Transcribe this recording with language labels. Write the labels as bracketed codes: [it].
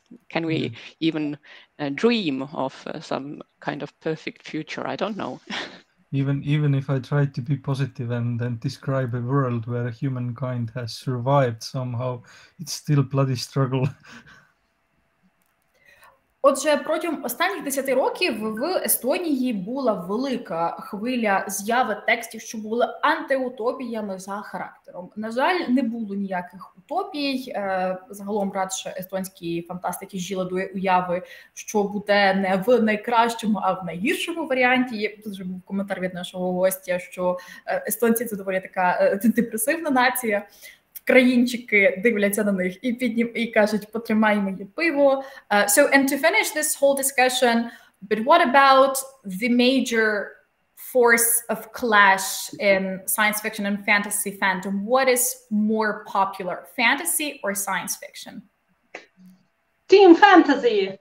[en] Can we even dream of some kind of perfect future? I don't know. Even if I try to be positive and then describe a world where humankind has survived somehow, it's still bloody struggle. [uk] Отже, протягом останніх 10 років в Естонії була велика хвиля з'яви текстів, що були антиутопіями за характером. На жаль, не було ніяких утопій. Загалом радше естонські фантастики жили до уяви, що буде не в найкращому, а в найгіршому варіанті. Тут вже був коментар від нашого гостя, що естонці – це доволі така депресивна нація. Країнчики дивляться на них і кажуть, потримай моє пиво. [en] So, and to finish this whole discussion, but what about the major force of clash in science fiction and fantasy fandom? What is more popular, fantasy or science fiction? Team fantasy.